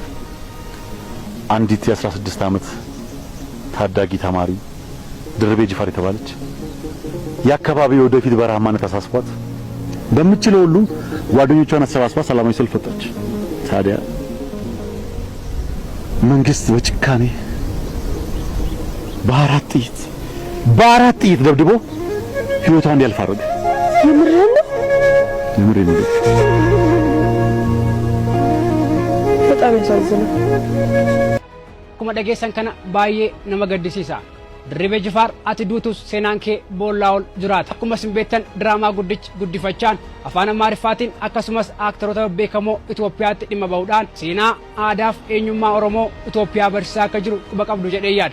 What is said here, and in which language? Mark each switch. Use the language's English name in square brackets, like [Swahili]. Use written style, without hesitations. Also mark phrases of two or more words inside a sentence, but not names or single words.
[Amharic] አንዲት የ16 ዓመት ታዳጊ ተማሪ ድርቤ ጅፋር የተባለች የአካባቢው ወደፊት በረሃማነት አሳስቧት በምትችለው ሁሉ ጓደኞቿን አሰባስባ ሰላማዊ ሰልፍ ወጣች። ታዲያ መንግስት በጭካኔ በአራት ጥይት ደብድቦ ህይወቷን እንዲያልፍ አደረገ። የምሬን ነው። በጣም ያሳዝናል። [Oromo] Akkuma dhageessan kana baay'ee nama gaddisiisa. Dirribee Jifaar ati duutus seenaan kee boollaa ol jiraata. Akkuma isin beektan diraamaa guddifachaan afaan Amaariffaatiin akkasumas aktoroota beekamoo Itoophiyaatti dhimma bahuudhaan seenaa aadaaf eenyummaa Oromoo Itoophiyaa barsiisaa akka jiru quba qabdu jedhee yaada.